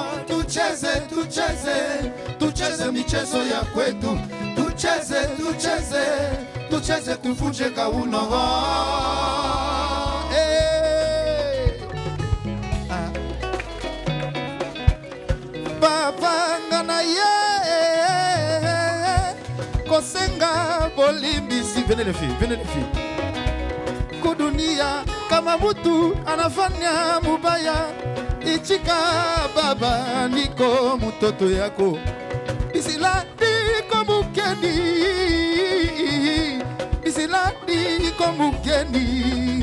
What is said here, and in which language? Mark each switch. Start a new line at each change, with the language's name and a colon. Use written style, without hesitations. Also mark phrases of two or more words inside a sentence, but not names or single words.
Swahili: Tucheze, tucheze, tucheze michezo ya kwetu. Tucheze, tucheze, tucheze tuvunje kauno.
Lingala: Bavanga ye kosenga bolimbisi.
French: Venez les filles, venez les filles.
Swahili: Kudunia kama mtu anafanya mubaya, ichika baba, niko mtoto yako. Bisila niko mukeni, bisila niko mukeni.